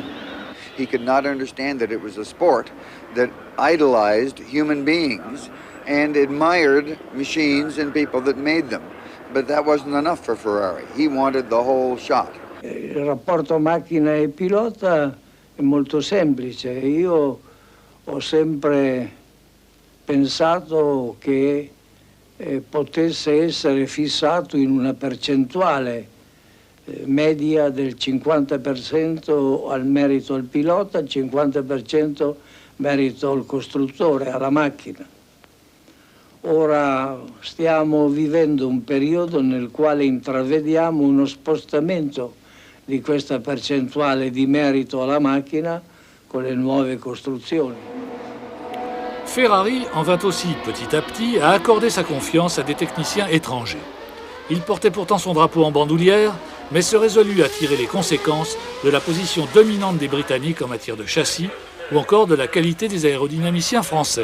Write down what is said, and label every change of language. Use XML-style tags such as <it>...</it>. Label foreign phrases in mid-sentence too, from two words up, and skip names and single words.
<en>He could not understand that it was a sport that idolized human beings and admired machines and people that made them. But that wasn't enough for Ferrari. He wanted the whole shot.</en> <it>Il rapporto macchina e pilota è molto semplice. Io ho sempre pensato che potesse essere fissato in una percentuale media del 50% al merito al pilota, il 50% merito al costruttore, alla macchina. Ora stiamo vivendo un periodo nel quale intravediamo uno spostamento di questa percentuale di merito alla macchina con le nuove costruzioni.</it> <fr>Ferrari en vint aussi petit à petit à accorder sa confiance à des techniciens étrangers. Il portait pourtant son drapeau en bandoulière, mais se résolut à tirer les conséquences de la position dominante des Britanniques en matière de châssis ou encore de la qualité des aérodynamiciens français.</fr>